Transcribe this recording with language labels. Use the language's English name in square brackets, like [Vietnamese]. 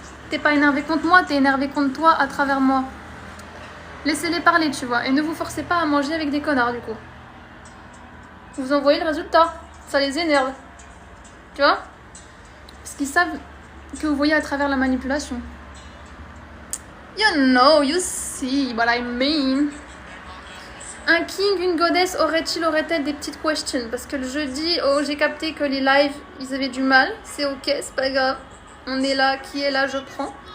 [French] T'es pas énervé contre moi, t'es énervé contre toi à travers moi. Laissez-les parler, tu vois, et ne vous forcez pas à manger avec des connards, du coup. Vous en voyez le résultat, ça les énerve. Tu vois? Parce qu'ils savent que vous voyez à travers la manipulation. [English] You know, you see what I mean. [French] Un king, une goddess, aurait-elle des petites questions? Parce que le jeudi, oh, j'ai capté que les lives, ils avaient du mal. C'est ok, c'est pas grave. On est là, qui est là, je prends.